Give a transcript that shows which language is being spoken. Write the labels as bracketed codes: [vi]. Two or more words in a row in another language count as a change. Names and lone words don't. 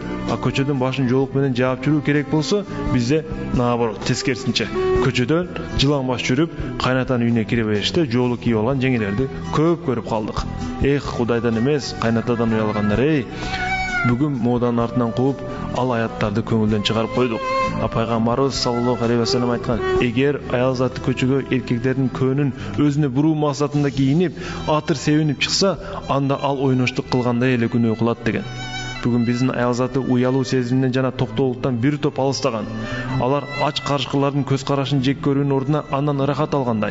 [ky] А көчөдөн башын жоолук менен жаап жүрүү керек болсо, бизде наоборот, тескерисинче. Көчөдөн жылаң баш жүрүп, кайнатанын үйүнө кире бериште жоолук кийип алган жеңелерди көп көрүп калдык. Эх, Кудайдан эмес, кайнатадан уялгандар эй. Бүгүн моданын артынан кууп, ал аяттарды көңүлдөн чыгарып койдук. Пайгамбарыбыз [ar] صلى الله عليه وسلم [ky] айткан: эгер аял заты көчөгө эркектердин көөнүн өзүнө буруу максатында кийинип, атыр себинип чыкса, анда ал ойноштук кылгандай эле күнөө кылат деген. Бүгүн биздин аял заты уялуу сезиминен жана токтоолуктан бир топ алыстаган. Алар ач карышкырлардын көз карашын жек көрүүнүн ордуна андан ырахат алгандай.